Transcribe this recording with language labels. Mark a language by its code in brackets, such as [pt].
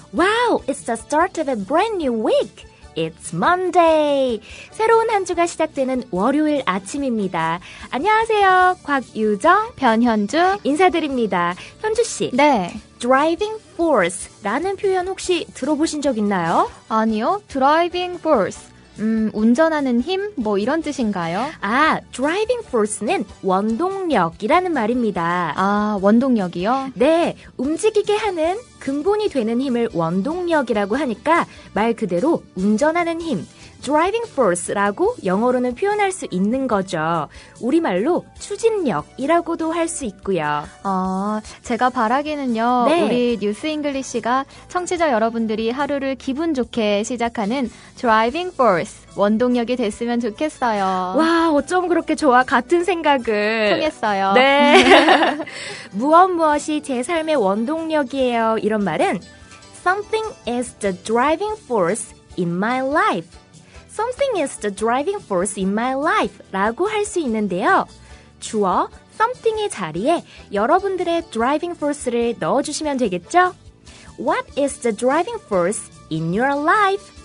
[en] Wow, it's the start of a brand new week. It's Monday. [ko] 새로운 한 주가 시작되는 월요일 아침입니다. 안녕하세요. 곽유정, 변현주 인사드립니다. 현주 씨. 네. Driving force라는 표현 혹시 들어보신 적 있나요? 아니요. driving force. 운전하는 힘? 뭐 이런 뜻인가요? 아, driving force는 원동력이라는 말입니다. 아, 원동력이요? 네, 움직이게 하는 근본이 되는 힘을 원동력이라고 하니까 말 그대로 운전하는 힘, driving force라고 영어로는 표현할 수 있는 거죠. 우리말로 추진력이라고도 할 수 있고요. 제가 바라기는요. 네. 우리 뉴스 잉글리시가 청취자 여러분들이 하루를 기분 좋게 시작하는 driving force, 원동력이 됐으면 좋겠어요. 와, 어쩜 그렇게 저와 같은 생각을. 통했어요. 네. 무엇이 제 삶의 원동력이에요. [en] 이런 말은 Something is the driving force in my life. Something is the driving force in my life [ko] 라고 할 수 있는데요. 주어 something의 자리에 여러분들의 driving force를 넣어주시면 되겠죠? [en] What is the driving force in your life?